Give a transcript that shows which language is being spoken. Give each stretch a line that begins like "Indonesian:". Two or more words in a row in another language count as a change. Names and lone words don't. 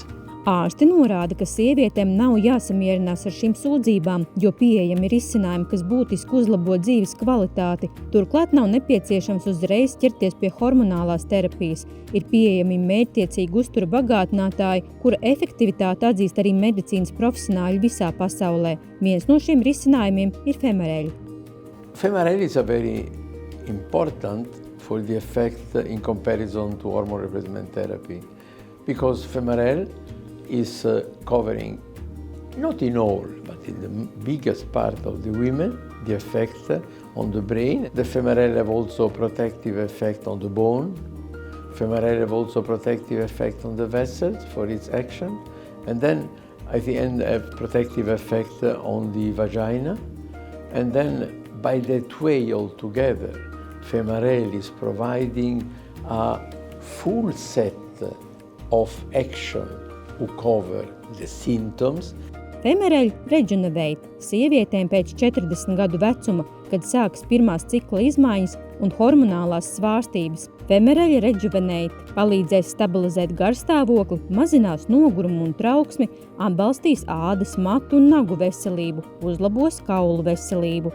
Latvian: Ārsti norāda, ka sievietēm nav jāsamierinās ar šīm sūdzībām, jo pieejami risinājumi, kas būtiski uzlabo dzīves kvalitāti. Turklāt nav nepieciešams uzreiz ķerties pie hormonālās terapijas. Ir pieejami mērķtiecīgi uztura bagātinātāji, kura efektivitāti atzīst arī medicīnas profesionāļi visā pasaulē. Viens no šiem risinājumiem ir Femerel.
English: Femerel is a very important for the effect in comparison to hormone replacement therapy, because Femerel is covering, not in all, but in the biggest part of the women, the effect on the brain. The Femerel have also protective effect on the bone. Femerel have also protective effect on the vessels for its action. And then at the end have protective effect on the vagina. And then by that way altogether, Femerel is providing a full set of action who cover the symptoms.
Latvian: Femerel Rejuvenate sievietēm pēc 40 gadu vecuma, kad sākas pirmās cikla izmaiņas un hormonālās svārstības. Femerel Rejuvenate palīdzēs stabilizēt garstāvokli, mazinās nogurumu un trauksmi, atbalstīs ādas, matu un nagu veselību, uzlabos kaulu veselību.